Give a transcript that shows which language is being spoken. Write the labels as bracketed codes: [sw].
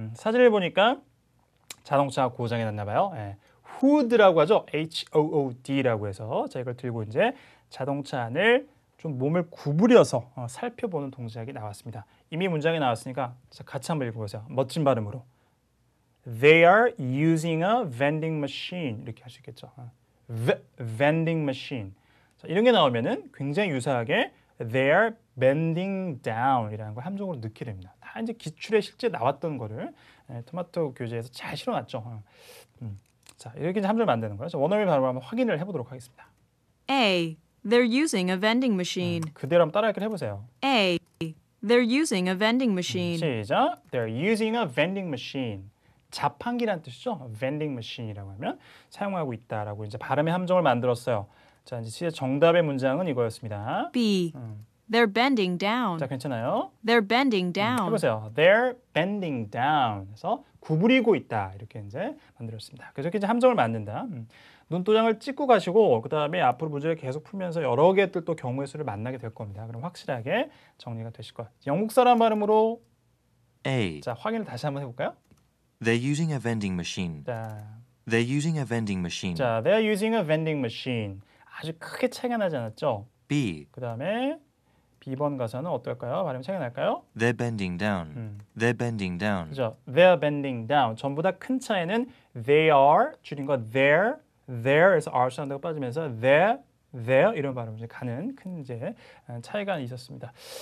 [ko] 사진을 보니까 자동차가 고장이 났나 봐요. 예. hood라고 하죠. HOOD라고 해서 자, 이걸 들고 이제 자동차 안을 좀 몸을 구부려서 살펴보는 동작이 나왔습니다. 이미 문장이 나왔으니까 같이 한번 읽어보세요. 멋진 발음으로. [en] They are using a vending machine [ko] 이렇게 할 수 있겠죠. [en] vending machine. [ko] 자, 이런 게 나오면은 굉장히 유사하게 [en] they are bending down [ko] 이라는 걸 함정으로 넣게 됩니다. 다 이제 기출에 실제 나왔던 거를 토마토 교재에서 잘 실어놨죠. 자, 이렇게 이제 함정을 만드는 거예요. 원어민 발음을 한번 확인을 해보도록 하겠습니다. A. [en] They're using a vending machine. [ko] 그대로 한번 따라 해보세요. A. [en] They're using a vending machine. [ko] 시작. [en] They're using a vending machine. [ko] 자판기란 뜻이죠. vending machine이라고 하면 사용하고 있다라고 이제 발음의 함정을 만들었어요. 자, 이제 실제 정답의 문장은 이거였습니다. [en] B. They're bending down. [ko] 자, 괜찮아요? [en] They're bending down. [ko] 해보세요. [en] They're bending down. [ko] 그래서 구부리고 있다. 이렇게 이제 만들었습니다. 그래서 이렇게 이제 함정을 만든다. 눈도장을 찍고 가시고 그 다음에 앞으로 문제를 계속 풀면서 여러 개들 또 경우의 수를 만나게 될 겁니다. 그럼 확실하게 정리가 되실 거예요. 영국 사람 발음으로 A. 자, 확인을 다시 한번 해볼까요? [en] They're using a vending machine. [ko] 자, [en] They're using a vending machine. [ko] 자, [en] they're using a vending machine. [ko] 아주 크게 차이가 나지 않았죠? B. 그 다음에 B번 가사는 어떨까요? 발음 차이가 날까요? [en] They're bending down. They're bending down. 그죠? They're bending down. [ko] 전부 다 큰 차이는 they are 줄인 거 there에서 R 사운드가 빠지면서 there 이런 발음이 가는 큰 이제 차이가 있었습니다.